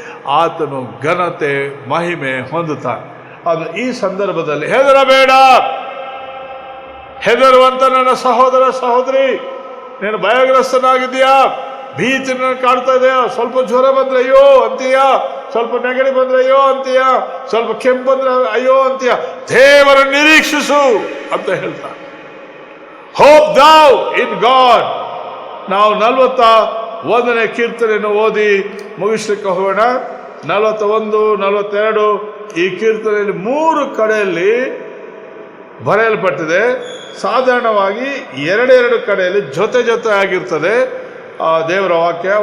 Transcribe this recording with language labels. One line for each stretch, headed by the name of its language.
Kannada: ಆತನು ಘನತೆ ಮಹಿಮೆ ಹೊಂದುತ್ತಾನೆ. ಅದು ಈ ಸಂದರ್ಭದಲ್ಲಿ ಹೆದರಬೇಡ, ಹೆದರುವಂತ ನನ್ನ ಸಹೋದರ ಸಹೋದರಿ, ನೀನು ಭಯಗ್ರಸ್ತನಾಗಿದ್ದೀಯಾ, ಭೀತಿ ಕಾಡ್ತಾ ಇದೆಯಾ, ಸ್ವಲ್ಪ ಜ್ವರ ಬಂದ್ರೆ ಅಯ್ಯೋ ಅಂತೀಯಾ, ಸ್ವಲ್ಪ ನೆಗಡಿ ಬಂದ್ರೆ ಅಯ್ಯೋ ಅಂತೀಯ, ಸ್ವಲ್ಪ ಕೆಂಪು ಬಂದ್ರೆ ಅಯ್ಯೋ ಅಂತೀಯ, ದೇವರ ನಿರೀಕ್ಷಿಸು ಅಂತ ಹೇಳ್ತಾರೆ.
English: Hope thou in God.
Kannada: ನಾವು 41ನೇ ಕೀರ್ತನೆಯನ್ನು ಓದಿ ಮುಗಿಸ್ಲಿಕ್ಕೆ ಹೋಗೋಣ. 41, 42 ಈ ಕೀರ್ತನೆಯಲ್ಲಿ 3 ಕಡೆಯಲ್ಲಿ ಬರೆಯಲ್ಪಟ್ಟಿದೆ. ಸಾಧಾರಣವಾಗಿ 2 ಕಡೆಯಲ್ಲಿ ಜೊತೆ ಜೊತೆ ಆಗಿರ್ತದೆ ದೇವರ ವಾಕ್ಯ.